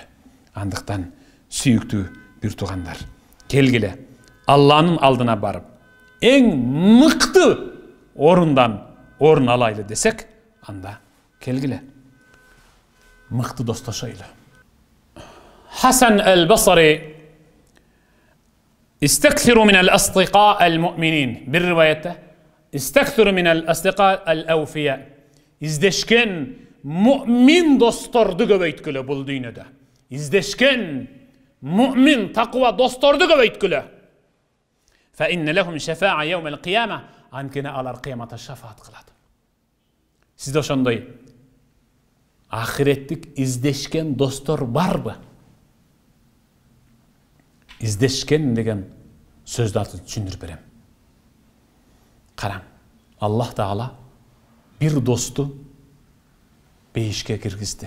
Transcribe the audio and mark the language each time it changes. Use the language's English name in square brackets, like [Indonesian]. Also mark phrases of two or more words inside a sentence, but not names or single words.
[Kyrgyz] Андыктан сүйүктүү бир туугандар, келгиле Алланын алдына барып эң мыкты орундан орун алайлы десек, анда келгиле мыкты достошойлу. [Arabic] Хасан аль-Басри: "استكثروا من الأصدقاء المؤمنين." [Kyrgyz] Бир риваятте [Arabic] "استكثروا من الأصدقاء الأوفياء." [Kyrgyz] İzdешкен mu'min dostordu көбөйткүлө бул дүйнөдө. İzdешкен mu'min taqwa dostordu көбөйткүлө. [Arabic] فإن لهم شفاعة يوم القيامة. [Kyrgyz] Анткени алар кыяматта шафаат кылат. Сизде ошондой ахиреттик издешкен достор барбы? İzdешкен деген сөздү түшүндүрүп берем. Караң, Аллах Таала бир досту бейишке киргизди.